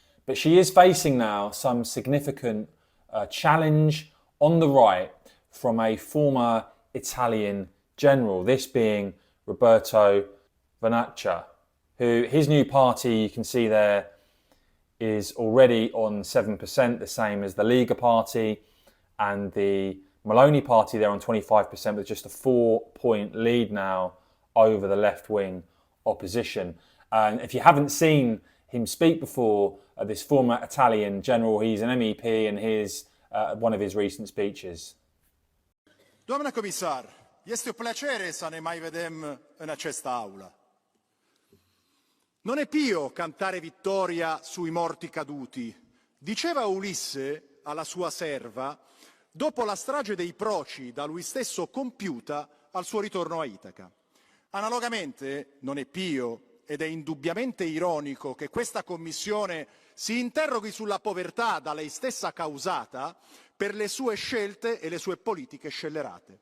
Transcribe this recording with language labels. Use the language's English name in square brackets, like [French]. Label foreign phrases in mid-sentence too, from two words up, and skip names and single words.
[English] But she is facing now some significant challenge on the right from a former Italian general, this being Roberto Vannaccia, who his new party, you can see there, is already on 7%, the same as the Lega party, and the Meloni party there on 25% with just a 4-point lead now over the left-wing opposition. And if you haven't seen him speak before, this former Italian general, he's an MEP, and here's one of his recent speeches. [Romanian] Doamna comisar, este o plăcere să ne mai vedem în această aulă. [Italian] Non è pio cantare vittoria sui morti caduti, diceva Ulisse alla sua serva dopo la strage dei Proci da lui stesso compiuta al suo ritorno a Itaca. Analogamente non è pio ed è indubbiamente ironico che questa Commissione si interroghi sulla povertà da lei stessa causata per le sue scelte e le sue politiche scellerate.